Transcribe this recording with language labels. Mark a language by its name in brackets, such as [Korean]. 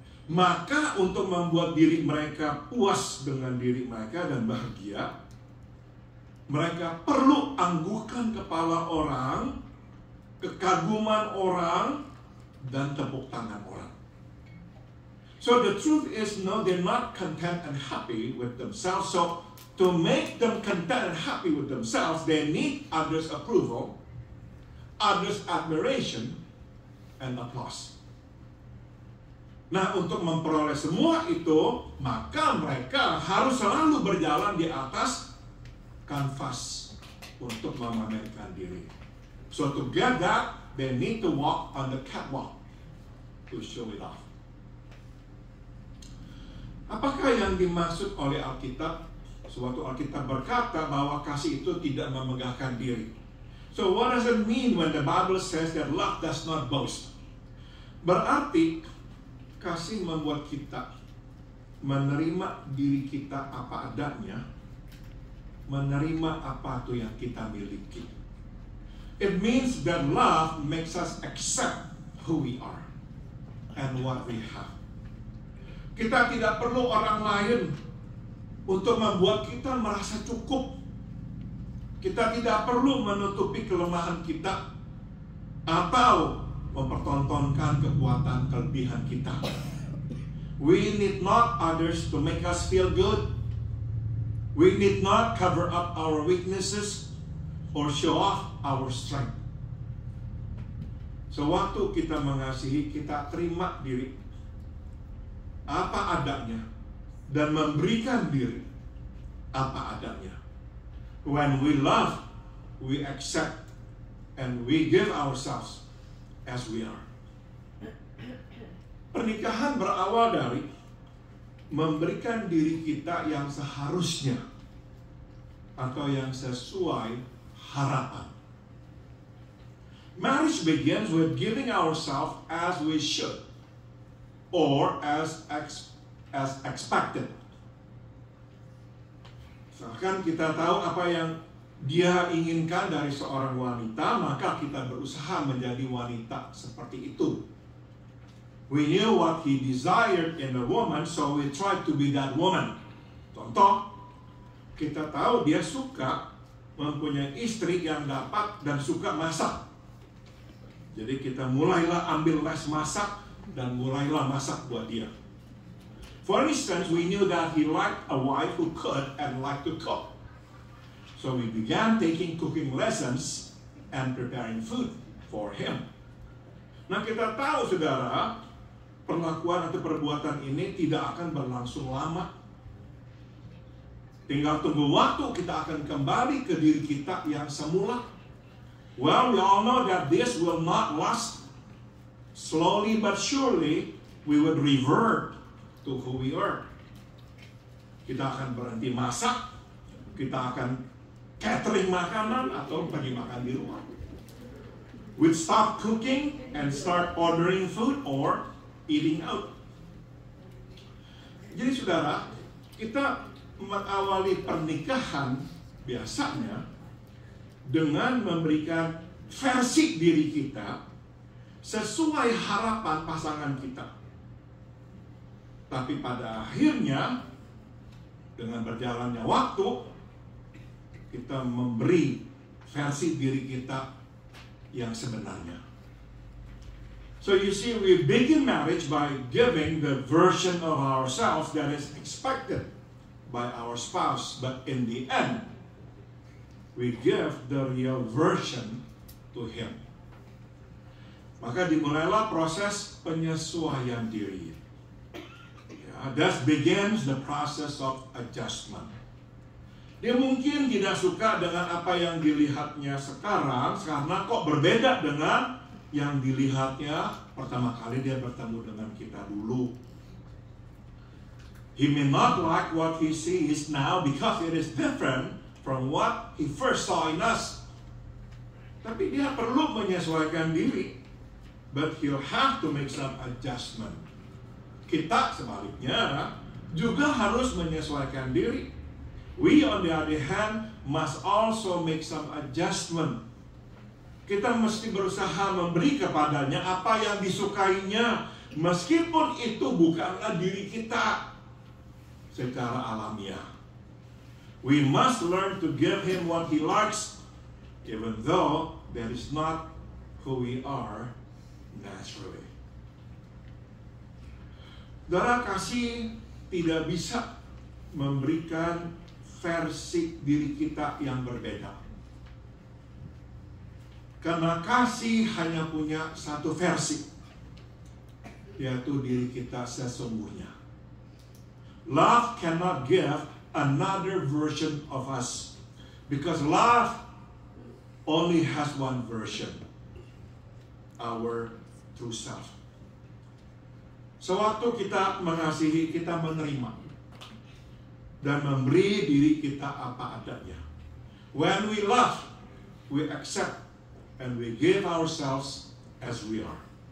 [Indonesian] Maka untuk membuat diri mereka puas dengan diri mereka dan bahagia, mereka perlu anggukan kepala orang, kekaguman orang, dan tepuk tangan orang. [English] So the truth is, no, they're not content and happy with themselves. So to make them content and happy with themselves, they need others' approval, others' admiration, and applause. [Indonesian] Nah, untuk memperoleh semua itu, maka mereka harus selalu berjalan di atas kanvas untuk memamerkan diri. [English] So to get that, they need to walk on the catwalk to show it off. [Indonesian] Apakah yang dimaksud oleh Alkitab? Suatu Alkitab berkata bahwa kasih itu tidak memegahkan diri. [English] So what does it mean when the Bible says that love does not boast? [Indonesian] Berarti kasih membuat kita menerima diri kita apa adanya, menerima apa itu yang kita miliki. [English] It means that love makes us accept who we are and what we have. [Indonesian] Kita tidak perlu orang lain untuk membuat kita merasa cukup. Kita tidak perlu menutupi kelemahan kita atau mempertontonkan kekuatan kelebihan kita. [English] We need not others to make us feel good. We need not cover up our weaknesses or show off our strength. [Indonesian] So waktu kita mengasihi, kita terima diri apa adanya dan memberikan diri apa adanya. [English] When we love, we accept and we give ourselves as we are. [Indonesian] Pernikahan berawal dari memberikan diri kita yang seharusnya atau yang sesuai harapan. [English] Marriage begins with giving ourselves as we should or as expected. [Indonesian] Misalkan kita tahu apa yang dia inginkan dari seorang wanita, maka kita berusaha menjadi wanita seperti itu. [English] We knew what he desired in a woman, so we tried to be that woman. [Indonesian] Contoh, kita tahu dia suka mempunyai istri yang dapat dan suka masak. Jadi kita mulailah ambil les masak dan mulailah masak buat dia. [English] For instance, we knew that he liked a wife who could and liked to cook. So we began taking cooking lessons and preparing food for him. [Indonesian] Nah, kita tahu, saudara, perlakuan atau perbuatan ini tidak akan berlangsung lama. Tinggal tunggu waktu kita akan kembali ke diri kita yang semula. [English] Well, we all know that this will not last. Slowly but surely, we would revert to who we are. [Indonesian] Kita akan berhenti masak, kita akan catering makanan atau pergi makan di rumah. [English] We'd stop cooking and start ordering food or eating out. [Indonesian] Jadi saudara, kita mengawali pernikahan biasanya dengan memberikan versi diri kita sesuai harapan pasangan kita. Tapi pada akhirnya, dengan berjalannya waktu, kita memberi versi diri kita yang sebenarnya. [English] So you see, we begin marriage by giving the version of ourselves that is expected by our spouse. But in the end, we give the real version to him. [Indonesian] Maka dimulailah proses penyesuaian diri. [English] That begins the process of adjustment. [Indonesian] Dia mungkin tidak suka dengan apa yang dilihatnya sekarang, karena kok berbeda dengan yang dilihatnya pertama kali dia bertemu dengan kita dulu. [English] He may not like what he sees now because it is different from what he first saw in us. [Indonesian] Tapi dia perlu menyesuaikan diri. [English] But he'll have to make some adjustment. [Indonesian] Kita sebaliknya juga harus menyesuaikan diri. [English] We on the other hand must also make some adjustment. [Indonesian] Kita mesti berusaha memberi kepadanya apa yang disukainya, meskipun itu bukanlah diri kita secara alamiah. [English] We must learn to give him what he likes, even though that is not who we are naturally. [Indonesian] Saudara, kasih tidak bisa memberikan versi diri kita yang berbeda. Karena kasih hanya punya satu versi, yaitu diri kita sesungguhnya. [English] Love cannot give another version of us, because love only has one version, our true self. [Indonesian] Sewaktu kita mengasihi, kita menerima dan memberi diri kita apa adanya. [English] When we love, we accept and we give ourselves as we are.